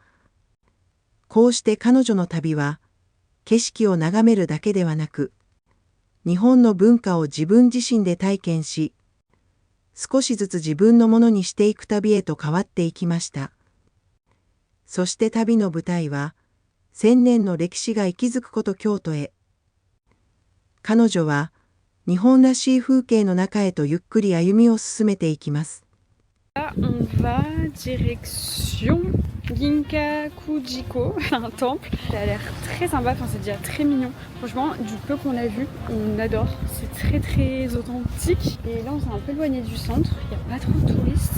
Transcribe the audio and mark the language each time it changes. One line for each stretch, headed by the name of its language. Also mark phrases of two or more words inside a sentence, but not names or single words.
Japanese: こうして彼女の旅は、景色を眺めるだけではなく、日本の文化を自分自身で体験し、少しずつ自分のものにしていく旅へと変わっていきました。そして旅の舞台は、1000年の歴史が息づくこと京都へ。彼女は、日本らしい風景の中へとゆっくり歩みを進めていきます。
French: Là, on va direction Ginkakujiko, un temple. Ça a l'air très sympa, enfin c'est déjà très mignon. Franchement, du peu qu'on a vu, on adore. C'est très très authentique. Et là, on s'est un peu éloigné du centre. Il n'y a pas trop de touristes.